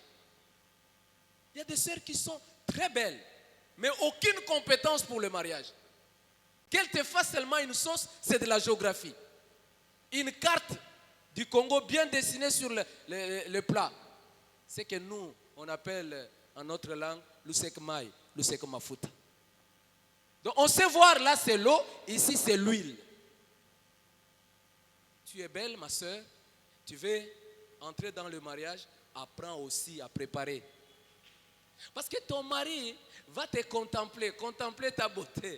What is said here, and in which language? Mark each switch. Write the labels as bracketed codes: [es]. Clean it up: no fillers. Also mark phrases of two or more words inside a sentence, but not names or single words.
[fr] Il y a des sœurs qui sont très belles, mais aucune compétence pour le mariage. Qu'elle te fasse seulement une sauce, c'est de la géographie. Une carte du Congo bien dessinée sur le plat. C'est que nous, on appelle en notre langue [ln] lusek mai, lusek mafuta. [fr] Donc on sait voir, là c'est l'eau, ici c'est l'huile. Tu es belle ma soeur, tu veux entrer dans le mariage, apprends aussi à préparer. Parce que ton mari va te contempler ta beauté.